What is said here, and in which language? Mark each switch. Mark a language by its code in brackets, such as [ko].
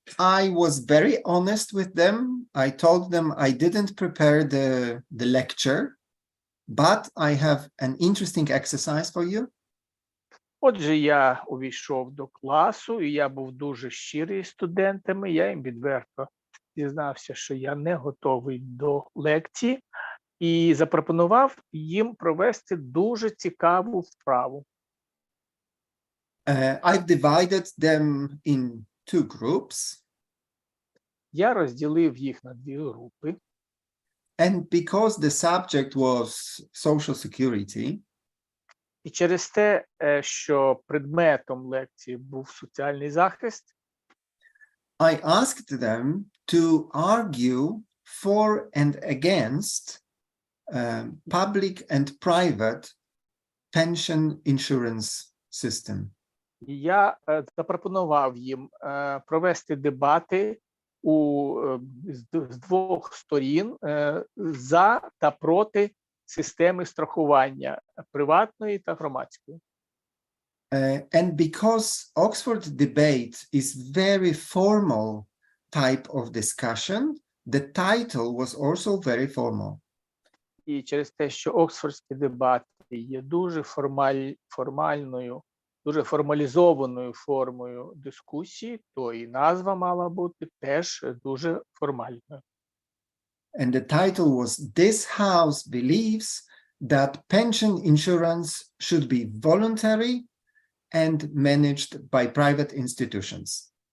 [en] I was very honest with them. I told them I didn't prepare the lecture, but I have an interesting exercise for you. [uk] Отже, я увійшов до класу, і я був дуже щирий з студентами. Я їм відверто дізнався, що я не готовий до лекції, і запропонував їм провести дуже цікаву вправу. [en] I've divided them in two groups. [uk] Я розділив їх на дві групи. [en] And because the subject was social security, [uk] І через те, що предметом лекції був соціальний захист, [en] I asked them to argue for and against public and private pension insurance system. [uk] я запропонував їм провести дебати з двох сторін за та проти системи страхування приватної та громадської. [en] And because Oxford debate is very formal type of discussion, the title was also very formal. [uk] І через те, що оксфордські дебати є дуже формальною, дуже формалізованою формою дискусії, то і назва мала бути теж дуже формальною. [en] And the title was "This House believes that pension insurance should be voluntary and managed by private institutions."